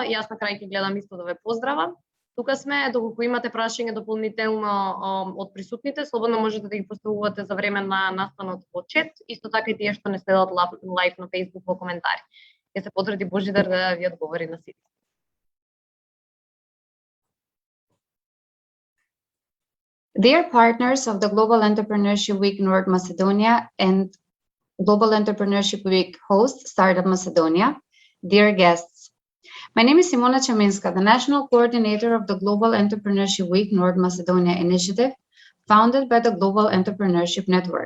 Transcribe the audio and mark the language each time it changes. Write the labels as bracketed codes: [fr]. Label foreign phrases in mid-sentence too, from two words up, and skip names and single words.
[mk] Јас на крај ќе гледам исто да ве поздравам. Тука сме, доколку имате прашање дополнително од присутните, слободно можете да ги поставувате за време на настанот во чет, исто така и тие што не следат лайв на Facebook во коментари. Ќе се потруди Божидар да ви одговори на сите. [en] Dear partners of the Global Entrepreneurship Week North Macedonia and Global Entrepreneurship Week host Startup Macedonia, dear guests, my name is Simona Chaminska, the National Coordinator of the Global Entrepreneurship Week North Macedonia initiative, founded by the Global Entrepreneurship Network.